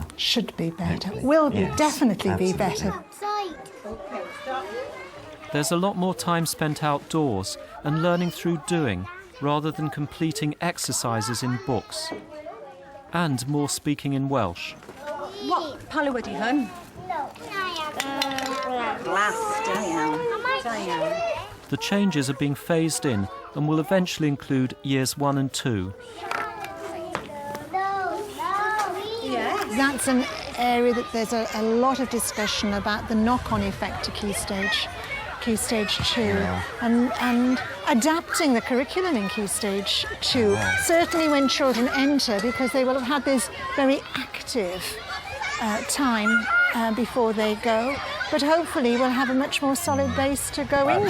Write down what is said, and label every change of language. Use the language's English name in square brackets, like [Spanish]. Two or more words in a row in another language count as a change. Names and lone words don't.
[English] Should be better. Hopefully. Will be, definitely be better. There's a lot more time spent outdoors and learning through doing rather than completing exercises in books. and more speaking in Welsh. [Welsh] What Palu wedi hwn? Glas, da iawn. Da iawn. [English] The changes are being phased in and will eventually include years 1 and 2. That's an area that there's a lot of discussion about the knock-on effect to Key Stage 2 and adapting the curriculum in Key Stage 2, certainly when children enter, because they will have had this very active time before they go, but hopefully we'll have a much more solid base to go into.